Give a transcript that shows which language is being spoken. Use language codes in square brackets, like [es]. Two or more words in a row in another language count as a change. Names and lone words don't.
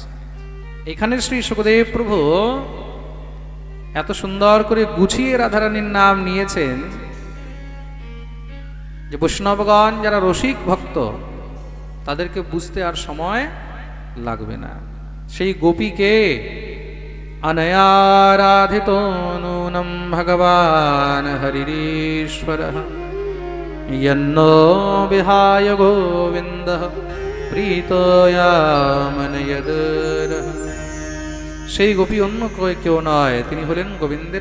[bn] এখানে শ্রী সুখদেব প্রভু এত সুন্দর করে গুছিয়ে রাধারানীর নাম নিয়েছেন যে বৈষ্ণবগণ যারা রসিক ভক্ত তাদেরকে বুঝতে আর সময় লাগবে না। সেই গোপীকে [sa] অনয়ারাধিত নূনম ভগবান হরিരീশ্বরঃ यन्नो विहाय गोविन्दः प्रीतयामनयदरः। [bn] সেই গোপী অন্য কেউ নয়, তিনি হলেন গোবিন্দের